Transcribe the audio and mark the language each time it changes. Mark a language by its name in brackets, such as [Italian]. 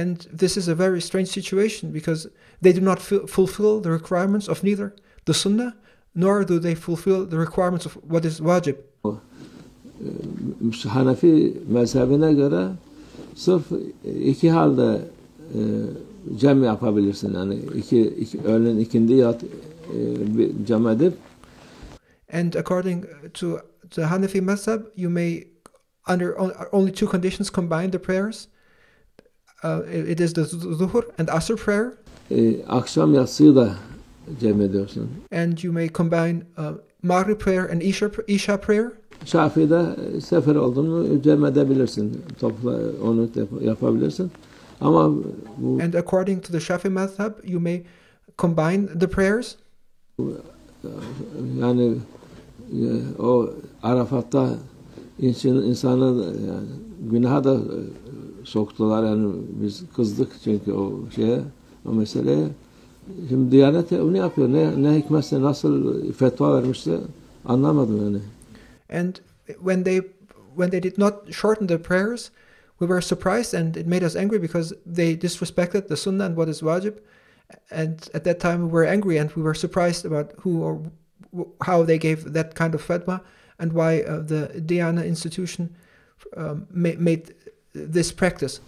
[English] And this is a very strange situation because they do not fulfill the requirements of neither the sunnah nor do they fulfill the requirements of what is wajib. [Turkish] Hanefi mezhebine göre sırf 2 halde cem yapabilirsin. Yani öğlen ikindi yat cem edip. [English] And according to the Hanafi Mazhab, you may under only 2 conditions combine the prayers. It is the Dhuhr and Asr prayer. [Turkish] Akşam yatsıyı da cem ediyorsun. [English] And you may combine Maghrib prayer and Isha prayer. [Turkish] Şafii'de sefer oldun mu cem edebilirsin. Topla onu yapabilirsin. Ama bu, [English] and according to the Shafi Madhab, you may combine the prayers. [Turkish] Yani o Arafat'ta insanı yani günaha da soktular, yani biz kızdık çünkü o meseleye. Şimdi Diyanet onu yapıyor. Ne hikmetse nasıl fetva vermişse anlamadım yani. [English] And when they did not shorten the prayers, we were surprised and it made us angry because they disrespected the sunnah and what is wajib. And at that time we were angry and we were surprised about how they gave that kind of fatwa and why the Diyana institution made this practice.